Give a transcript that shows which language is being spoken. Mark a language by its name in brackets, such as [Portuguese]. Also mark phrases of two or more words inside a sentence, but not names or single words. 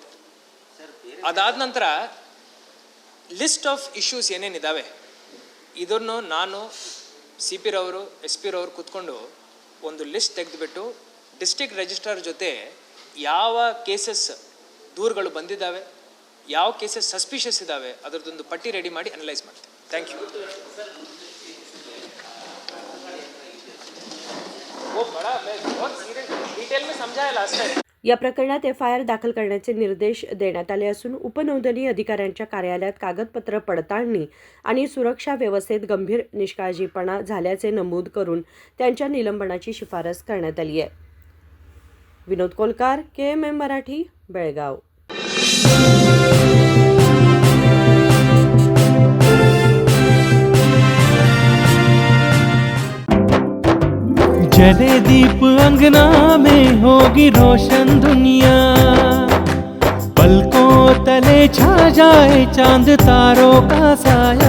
[Kannada] ಅದಾದ ನಂತರ [English] list of issues [Kannada] ಏನೇನಿದ್ದಾವೆ ಇದನ್ನು ನಾನು CP ರವರು SP ರವರು ಕೂತ್ಕೊಂಡು ಒಂದು ಲಿಸ್ಟ್ ತೆಗೆದುಬಿಟ್ಟು [English] district registrar [Kannada] ಜೊತೆ ಯಾವ ಕೇಸಸ್ ದೂರುಗಳು ಬಂದಿದ್ದಾವೆ, ಯಾವ [English] cases suspicious [Kannada] ಇದ್ದಾವೆ ಅದರದೊಂದು ಪಟ್ಟಿ ರೆಡಿ ಮಾಡಿ ಅನಲೈಸ್ ಮಾಡ್ತೀವಿ. [English] thank you. [Marathi] या प्रकरणात FIR दाखल करण्याचे निर्देश देण्यात आले असून उपनोंदणी अधिकाऱ्यांच्या कार्यालयात कागदपत्र पडताळणी आणि सुरक्षा व्यवस्थेत गंभीर निष्काळजीपणा झाल्याचे नमूद करून त्यांच्या निलंबनाची शिफारस करण्यात आली आहे. विनोद कोलकार, KMM मराठी, बेळगाव. [Hindi] जले दीप अंगना में होगी रोशन दुनिया, पलकों तले छा जाए चांद तारों का साया,